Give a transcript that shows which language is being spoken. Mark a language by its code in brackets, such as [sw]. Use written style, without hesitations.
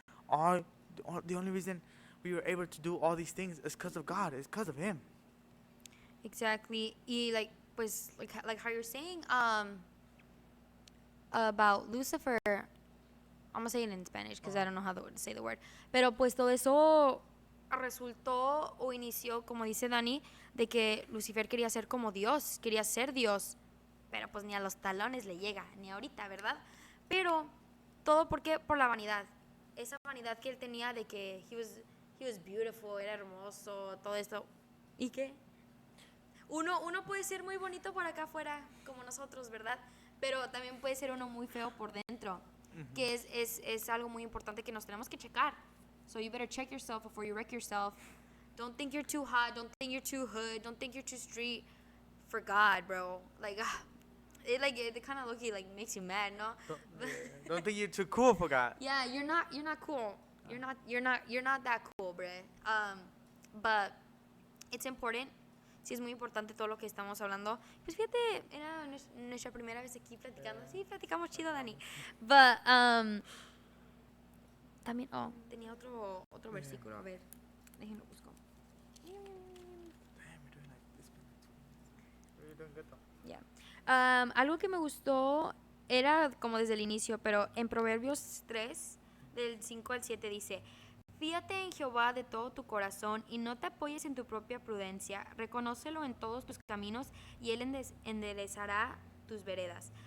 [en] The only reason we were able to do all these things is because of God. It's because of him. Exactly. Y like how you're saying about Lucifer, I'm gonna say it in Spanish because I don't know how to say the word. [es] Pero pues todo eso resultó o inició, como dice Dani, de que Lucifer quería ser como Dios, quería ser Dios, pero pues ni a los talones le llega, ni ahorita, ¿verdad? Pero todo porque por la vanidad, esa vanidad que él tenía de que [en] he was beautiful, [es] era hermoso, todo esto. ¿Y qué? Uno puede ser muy bonito por acá afuera, como nosotros, ¿verdad? Pero también puede ser uno muy feo por dentro, que es algo muy importante que nos tenemos que checar. [en] So you better check yourself before you wreck yourself. Don't think you're too hot, don't think you're too hood, don't think you're too street for God, bro. Like, it kind of low-key, like, makes you mad, no? Don't think you're too cool for God. Yeah, you're not cool. You're not that cool, bruh. But it's important. [es] Sí, es muy importante todo lo que estamos hablando. Pues fíjate, era nuestra primera vez aquí platicando. Sí, platicamos chido, Dani. But, también, tenía otro versículo. A ver, déjenlo busco. [en] Damn, you're doing like this. You're doing good though. [es] Yeah. Algo que me gustó era como desde el inicio, pero en Proverbios 3, del 5 al 7 dice: Fíate en Jehová de todo tu corazón y no te apoyes en tu propia prudencia. Reconócelo en todos tus caminos y Él enderezará tus veredas.